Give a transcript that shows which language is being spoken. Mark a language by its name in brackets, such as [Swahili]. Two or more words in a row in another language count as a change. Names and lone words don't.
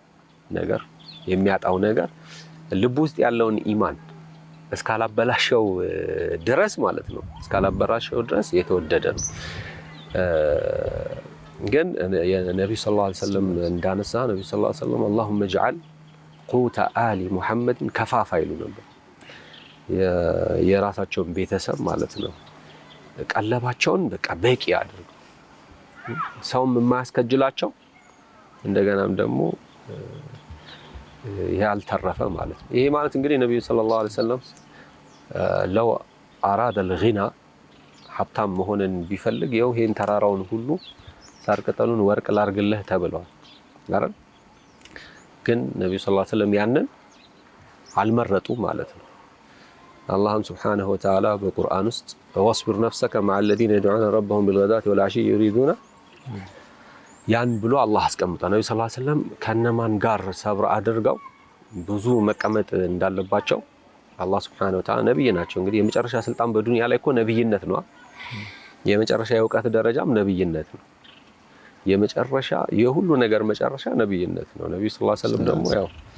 [Amharic] ነገር ልቡ ውስጥ ያለውን ኢማን እስካላበላሸው ድረስ ማለት ነው። እስካላበላሸው ድረስ የተወደደ ነው። ግን የነብዩ [Arabic] صلى الله عليه وسلم [Amharic] እንዳነሳ ነብዩ [Arabic] صلى الله عليه وسلم اللهم اجعل قوت آل محمد [Amharic] ከፋፋ ይሉ ነበር። የራሳቸውን ቤተሰብ ማለት ነው ቀለባቸውን በቃ በቂ አድርገው ሰውም የማያስከጅላቸው እንደገናም ደግሞ ያልተረፈ ማለት ነው። ይሄ ማለት እንግዲህ ነብዩ [Arabic] صلى الله عليه وسلم لو أراد الغنى [Amharic] ሀብታም መሆንን ቢፈልግ ይኸው ይሄን ተራራውን ሁሉ ሳር ቅጠሉን ወርቅ ላርግልህ ተብሏል አይደል? ግን ነብዩ [Arabic] صلى الله عليه وسلم [Amharic] ያንን አልመረጡ ማለት ነው። አላህም [Arabic] سبحانه وتعالى [Amharic] በቁርአን ውስጥ [Arabic] واصبر نفسك مع الذين يدعون ربهم بالغداة والعشي يريدون [Amharic] ያን ብሎ አላህ አስቀምጧል። ነብዩ [Arabic] صلى الله عليه وسلم [Amharic] ከነማን ጋር ሰብር አድርገው ብዙ መቀመጥ እንዳለባቸው አላህ [Arabic] سبحانه وتعالى [Amharic] ነብይ ናቸው። እንግዲህ የመጨረሻ ስልጣን በዱንያ ላይ እኮ ነብይነት ነው። የመጨረሻ የእውቀት ደረጃም ነብይነት ነው። የመጨረሻ የሁሉ ነገር መጨረሻ ነብይነት ነው። ነብዩ [Arabic] صلى الله عليه وسلم [Amharic] ደግሞ ያው